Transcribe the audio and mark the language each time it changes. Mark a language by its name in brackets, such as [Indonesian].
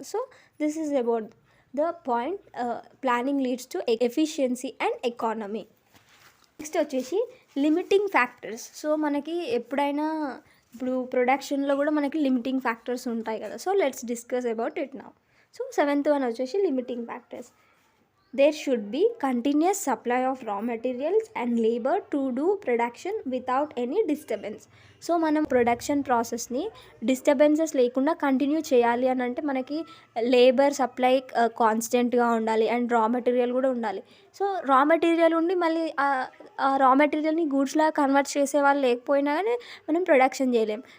[English] So this is about the point planning leads to efficiency and economy. [Telugu] Next వచ్చేసి limiting factors. So మనకి ఎప్పుడైనా ఇప్పుడు ప్రొడక్షన్లో కూడా మనకి లిమిటింగ్ ఫ్యాక్టర్స్ ఉంటాయి కదా. [English] So let's discuss about it now. [Telugu] So seventh one వచ్చేసి limiting factors. [English] there should be continuous supply of raw materials and labor to do production without any disturbance. [Telugu] So మనం ప్రొడక్షన్ ప్రాసెస్ని disturbances లేకుండా continue చేయాలి అని అంటే మనకి labour supply కాన్స్టెంట్గా ఉండాలి అండ్ రా మెటీరియల్ కూడా ఉండాలి. సో రా మెటీరియల్ ఉండి మళ్ళీ ఆ రా మెటీరియల్ని గూడ్స్లా కన్వర్ట్ చేసే వాళ్ళు లేకపోయినా కానీ మనం ప్రొడక్షన్ చేయలేం.